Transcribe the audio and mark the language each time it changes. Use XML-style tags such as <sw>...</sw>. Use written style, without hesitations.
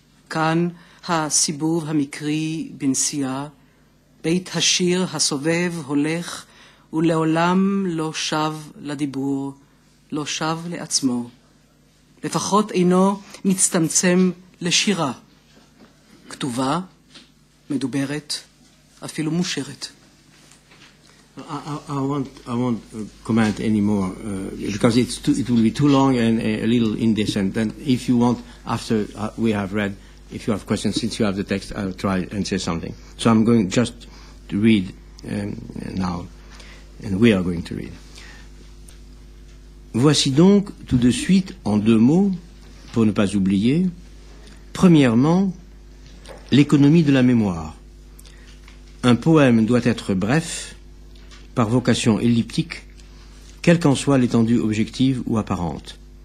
<he>כאן הסיבוב המקרי בנסיעה, בית השיר הסובב הולך, ולעולם לא שב לדיבור, לא שב לעצמו. לפחות אינו מצטמצם לשירה, כתובה, מדוברת, אפילו מושרת.</he> <en>I won't comment anymore because it will be too long and a little indecent. And if you want, after we have read, if you have questions, since you have the text, I'll try and say something. So I'm going just to read now, and we are going to read.</en> <fr>Voici donc tout de suite en 2 mots, pour ne pas oublier, premièrement, l'économie de la mémoire. Un poème doit être bref, par vocation elliptique, quelle qu'en soit l'étendue objective ou apparente.</fr>